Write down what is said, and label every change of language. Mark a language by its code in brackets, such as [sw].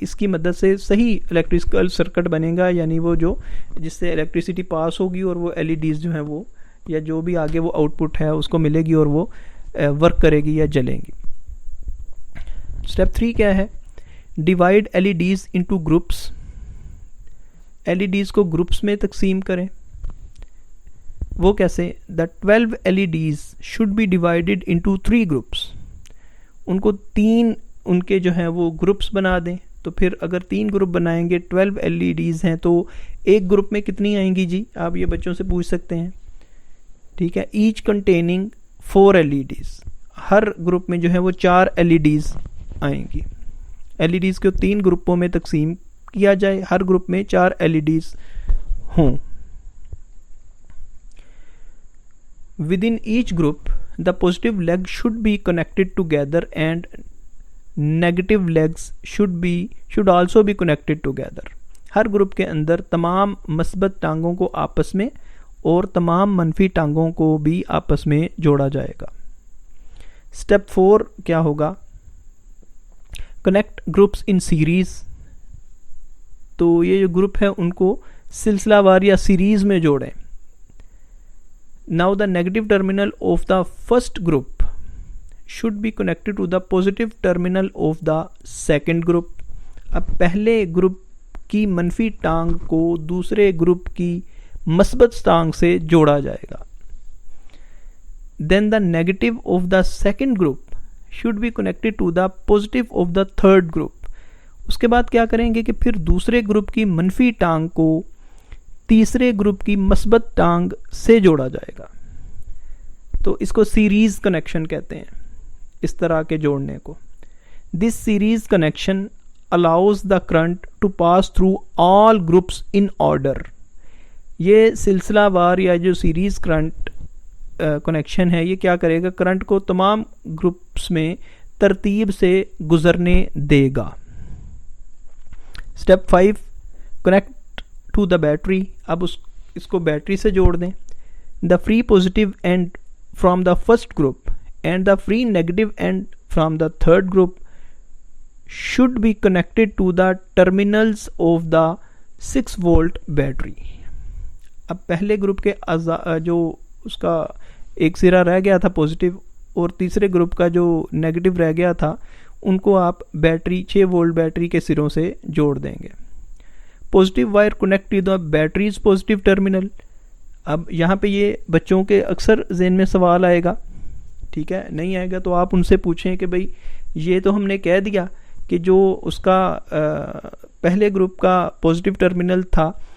[ur] اس کی مدد سے صحیح الیکٹریکل سرکٹ بنے گا, یعنی وہ جو جس سے الیکٹریسٹی پاس ہوگی اور وہ LEDs جو ہیں وہ یا جو بھی آگے وہ آؤٹ پٹ ہے اس کو ملے گی اور وہ ورک کرے گی یا جلیں گی. [en] step 3 [ur] کیا ہے؟ [en] Divide LEDs into groups. [ur] LEDs کو گروپس میں تقسیم کریں. وہ کیسے؟ [en] The 12 LEDs should be divided into 3 groups. [ur] ان کو 3 ان کے جو ہیں وہ گروپس بنا دیں. تو پھر اگر 3 گروپ بنائیں گے, 12 LEDs ہیں, تو ایک گروپ میں کتنی آئیں گی جی؟ آپ یہ بچوں سے پوچھ سکتے ہیں. ٹھیک ہے, [en] Each containing 4 LEDs. [ur] ہر گروپ میں جو ہے وہ 4 LEDs آئیں گی. LEDs کو 3 گروپوں میں تقسیم کیا جائے, ہر گروپ میں 4 LEDs ہوں. [en] Within each group, the positive leg should be connected together and negative legs should also be connected together. [ur] Hare group کے اندر تمام مثبت ٹانگوں کو آپس میں اور تمام منفی ٹانگوں کو بھی آپس میں جوڑا جائے گا. [en] step 4 [ur] کیا ہوگا؟ [en] Connect groups in series. [ur] تو یہ جو گروپ ہے ان کو سلسلہ وار یا سیریز میں جوڑیں. [en] Now the negative terminal of the first group should be connected to the positive terminal of the second group. [ur] اب پہلے گروپ کی منفی ٹانگ کو دوسرے گروپ کی مثبت ٹانگ سے جوڑا جائے گا. [en] Then the negative of the second group should be connected to the positive of the third group. [ur] اس کے بعد کیا کریں گے کہ پھر دوسرے گروپ کی منفی ٹانگ کو تیسرے گروپ کی مثبت ٹانگ سے جوڑا جائے گا. تو اس کو سیریز کنیکشن کہتے ہیں, اس طرح کے جوڑنے کو. [en] This series connection allows the current to pass through all groups in order. [ur] یہ سلسلہ وار یا جو سیریز کرنٹ کنیکشن ہے یہ کیا کرے گا؟ کرنٹ کو تمام گروپس میں ترتیب سے گزرنے دے گا. [en] Step 5 connect to the battery. [ur] اب اس کو بیٹری سے جوڑ دیں. [en] The free positive end from the first group and the free negative end from the third group should be connected to the terminals of the 6 volt battery. [ur] اب پہلے group کے جو اس کا ایک سرا رہ گیا تھا پازیٹیو اور تیسرے گروپ کا جو نیگیٹو رہ گیا تھا ان کو آپ بیٹری 6 وولٹ بیٹری کے سروں سے جوڑ دیں گے. [en] Positive wire connect to the battery's positive terminal. [ur] اب یہاں پہ یہ بچوں کے اکثر ذہن میں سوال آئے گا, ٹھیک ہے, نہیں آئے گا تو آپ ان سے پوچھیں کہ بھئی یہ تو ہم نے کہہ دیا کہ جو اس کا پہلے گروپ کا پازیٹیو ٹرمینل تھا